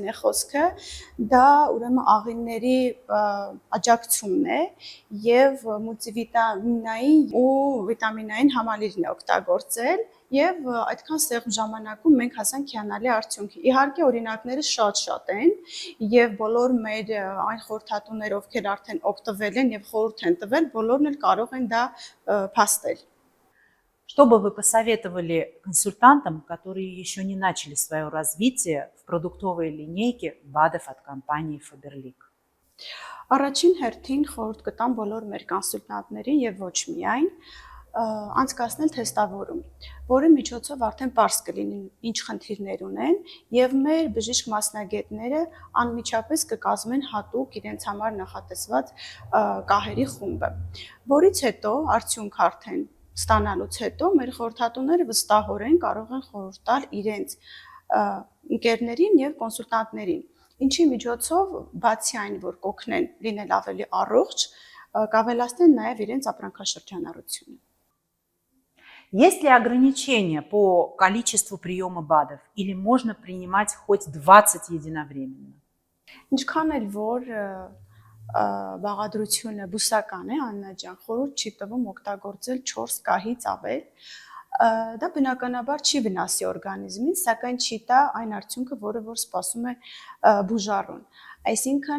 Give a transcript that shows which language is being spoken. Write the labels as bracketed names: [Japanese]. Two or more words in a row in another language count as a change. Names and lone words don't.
[Armenian] է խոսքը, դա ուրեմն աղինների աջակցումն է եւ մուլտիվիտամինային ու վիտամինային համալիրն է օգտագործել եւ այդքան սեղմ ժամանակում մենք հասանք հիանալի արդյունքի։ Իհարկե օրինակները շատ են եւ բոլոր մեր այն խորհրդատուներ, ովքեր արդեն օգտվել են եւ խորհուրդ են տվել, բոլորն էլ կարող են դա փաստել։ [Russian] Что бы вы посоветовали консультантам, которые еще не начали свое развитие в продуктовой линейке БАДов от компании Faberlic? [Armenian] Առաջին հերթին խորհուրդ կտամ բոլոր մեր կոնսուլտանտներին եւ ոչ միայն անցկացնել թեստավորում, որի միջոցով արդեն պարզ կլինի ինչ խնդիրներ ունեն եւ մեր բժիշկ մասնագետները անմիջապես կկազմեն հատուկ իրենց համար նախատեսված կահերի խումբը, որից հետո արդյունք արդեն ստանալուց հետո մեր խորհրդատուները վստահորեն կարող են խորհուրդ տալ իրենց ընկերներին եւ կոնսուլտանտներին, ինչի միջոցով բացի այն, որ կօգնեն լինել ավելի առողջ, կավելացնեն նաեւ իրենց ապրանքաշրջանառությունը։ [Russian] Есть ли ограничения по количеству приема БАДов или можно принимать хоть 20 единовременно? [Armenian] Ինչքան էլ որ բաղադրությունը բուսական է, Աննա ջան, խորհուրդ չի տվում օգտագործել 4 կահից ավել։ Դա բնականաբար չի վնասի օրգանիզմին, սակայն չի տա այն արդյունքը, որը որ սպասում է բուժառուն։ Այսինքն